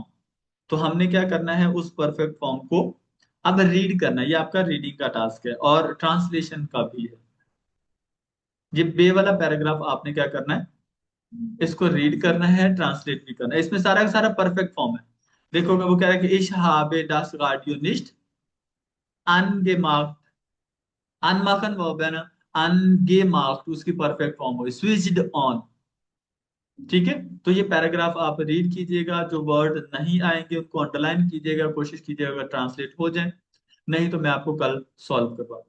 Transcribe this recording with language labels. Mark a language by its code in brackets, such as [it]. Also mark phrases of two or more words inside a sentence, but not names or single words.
[hi] तो हमने क्या करना है, उस परफेक्ट फॉर्म को अब रीड करना है, ये आपका रीडिंग का टास्क है और ट्रांसलेशन का भी है। ये बे वाला पैराग्राफ आपने क्या करना है, इसको रीड करना है, ट्रांसलेट भी करना है। इसमें सारा का सारा परफेक्ट फॉर्म है। देखोगे वो कह रहा है कि [de] ich habe das Radio nicht angemacht, [hi] अनमाखन वर्ब है ना, अनगेमार्क्ड उसकी परफेक्ट फॉर्म हो, [en] switched on. [hi] ठीक है, तो ये पैराग्राफ आप रीड कीजिएगा, जो वर्ड नहीं आएंगे उनको अंडरलाइन कीजिएगा, कोशिश कीजिएगा ट्रांसलेट हो जाए, नहीं तो मैं आपको कल सॉल्व करवा दूँ।